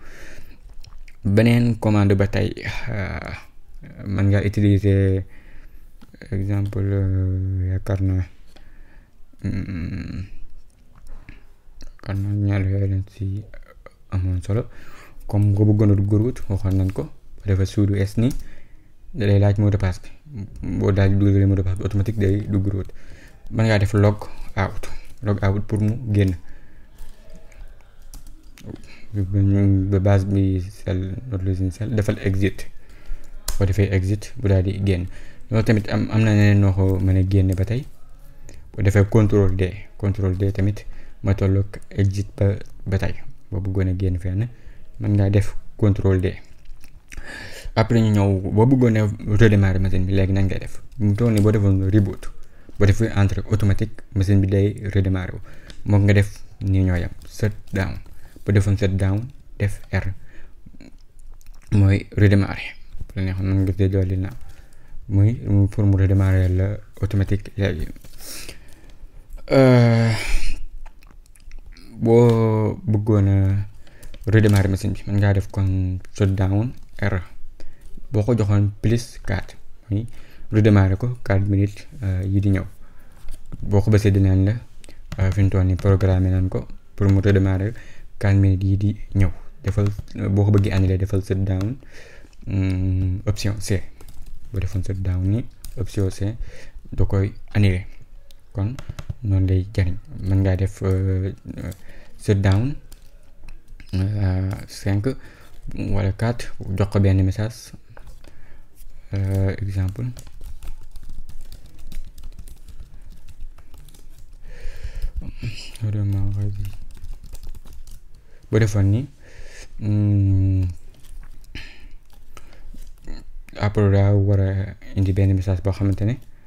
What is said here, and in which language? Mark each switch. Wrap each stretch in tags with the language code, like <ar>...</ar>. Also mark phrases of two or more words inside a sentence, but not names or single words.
<wo>beneen commande ba tey mën ngaa utiliser exemple yaakaar naa ñaar yooyu leen si amoon solo comme nga bëggoon a dugg root waxoon nañ ko ba defa sudo s ni da lay laaj</wo> <fr>mot de passe</fr> <wo>bi boo daal di dugalee</wo> <fr>mot de passe</fr> <wo>bi automatique day dugg root. mën ngaa def</wo> <en>log out</en> <wo>pour mu génn ba base bi sell</wo> <en>not losing</en> <wo>sell defal exit boo defee exit bu daal di génn. loolu tamit am na neneen noo ko mën a génne ba tey boo defee contrôle D tamit ma tolloog exit ba tey boo bëggoon a génn fenn mën ngaa def contrôle D. après ñu ñëw boo bëggoon a</wo> <fr>redémarrer machine</fr> <wo>bi léegi nan ngay def mu toll nii boo defoon reboot boo defee</wo> <fr>entrée automatique machine</fr> <wo>bi day redémarrer wu moom nga def nii ñoo yam</wo> <en>shut down</en> <wo>boo defoon</wo> <en>shut down</en> <wo>def R mooy redémarrer bu la neexoon mën nga see dolli na muy pour mu redémarrer la automatique léegi. boo bëggoon a</wo> <fr>redémarrer machine</fr> <wo>bi mën ngaa def kon</wo> <en>shut down</en> <wo>R boo ko joxoon plus 4 muy redémarrer ko 4 minutes yi di ñëw boo ko bësee dinaan la fi mu toll nii programme nañ ko pour mu redémarrer 4 minutes yi di ñëw defal boo ko bëggee annuler defal</wo> <en>shut down option C</en> <wo>boo defoon</wo> <en>shut down</en> <wo>ni option C da koy annuler kon noonu lay jariñ. mën ngaa def</wo> <en>shut down</en> <wo>5 wala 4 jox ko benn message exemple boo defoon ni après daa war a indi benn message boo xamante ne</wo>